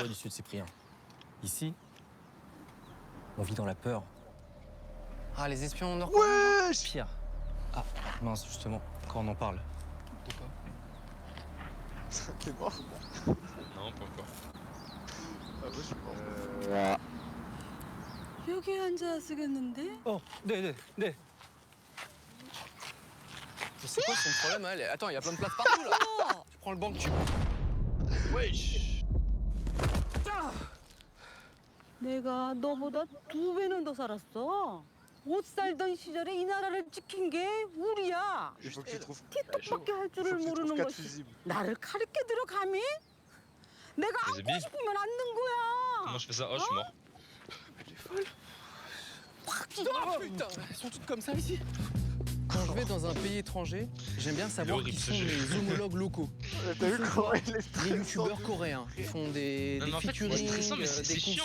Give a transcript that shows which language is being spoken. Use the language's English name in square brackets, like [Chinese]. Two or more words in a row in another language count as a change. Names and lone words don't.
[French] Corée du Sud, Cyprien. Ici, on vit dans la peur. Ah, les espions nord-coréens. Wesh. Pire. Ah, mince, justement, quand on en parle. T'es mort? Non, pas encore. Ah, moi, je suis mort. [Korean] 여기 앉아 쓰겠는데? 네. [French] c'est quoi son problème, elle? Attends, il y a plein de place partout là. Tu prends le banc que tu. Wesh. [Korean] 내가 너보다 2배는 더 살았어. 못 살던 시절에 이 나라를 지킨 게 우리야. [French] Il faut que tu trouves. [Korean] 틱톡밖에 할 [French] Il faut [Korean] 줄을 [French] que tu trouves [Korean] 모르는 [French] 4 [Korean] 것이 [French] fusibles. [Korean] 나를 가르쳐 들어 감히? 내가 [French] Les [Korean] 앉고 [French] amis. [Korean] 싶으면 앉는 거야. [French] Comment je fais ça? Oh, je suis mort. Oh putain, elles sont toutes comme ça ici. Quand je vais dans un pays étranger, j'aime bien savoir horrible, qui ce sont jeu. les homologues locaux. T'as vu comment il est Les stressant? youtubeurs coréens. Ils font des, Non, des mais en fait, featuring, c'est stressant, mais des c'est chiant